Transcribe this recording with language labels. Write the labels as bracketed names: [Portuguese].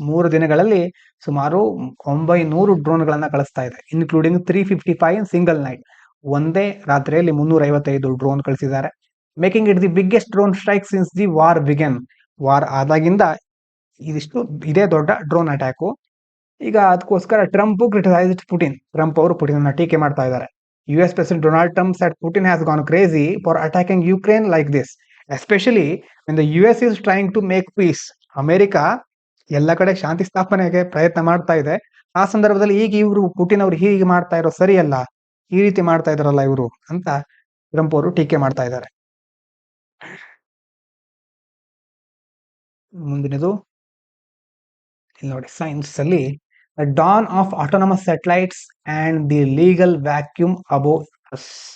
[Kannada] 3 ದಿನಗಳಲ್ಲಿ ಸುಮಾರು 900 ಡ್ರೋನ್ಗಳನ್ನ ಕಳಿಸ್ತಾ ಇದೆ, [English] Including 355 single night. [Kannada] ಒಂದೇ ರಾತ್ರಿಯಲ್ಲಿ 355 ಡ್ರೋನ್ ಕಳಿಸಿದ್ದಾರೆ. [English] Making it the biggest drone strike since the war began. [Kannada] War ಆದಾಗಿಂದ ಇದಿಷ್ಟು ಇದೇ ದೊಡ್ಡ ಡ್ರೋನ್ ಅಟ್ಯಾಕು. ಈಗ ಅದಕ್ಕೋಸ್ಕರ [English] Trump criticised Putin. [Kannada] ಟ್ರಂಪ್ ಅವರು ಪುಟಿನ್ ಅನ್ನ ಟೀಕೆ ಮಾಡ್ತಾ ಇದ್ದಾರೆ. [English] US President Donald Trump said Putin has gone crazy for attacking Ukraine like this, especially when the US is trying to make peace. [Kannada] America ಎಲ್ಲ ಕಡೆ ಶಾಂತಿ ಸ್ಥಾಪನೆಗೆ ಪ್ರಯತ್ನ ಮಾಡ್ತಾ ಇದೆ. ಆ ಸಂದರ್ಭದಲ್ಲಿ ಈಗ ಇವರು ಪುಟಿನ್ ಅವರು ಹೀಗೆ ಮಾಡ್ತಾ ಇರೋ ಸರಿಯಲ್ಲ, ಈ ರೀತಿ ಮಾಡ್ತಾ ಇದಾರಲ್ಲ ಇವರು ಅಂತ ಟ್ರಂಪ್ ಅವರು ಟೀಕೆ ಮಾಡ್ತಾ ಇದ್ದಾರೆ. ಮುಂದಿನದು ಇಲ್ಲಿ ನೋಡಿ, ಸೈನ್ಸ್ ಅಲ್ಲಿ [English] The dawn of autonomous satellites and the legal vacuum above us.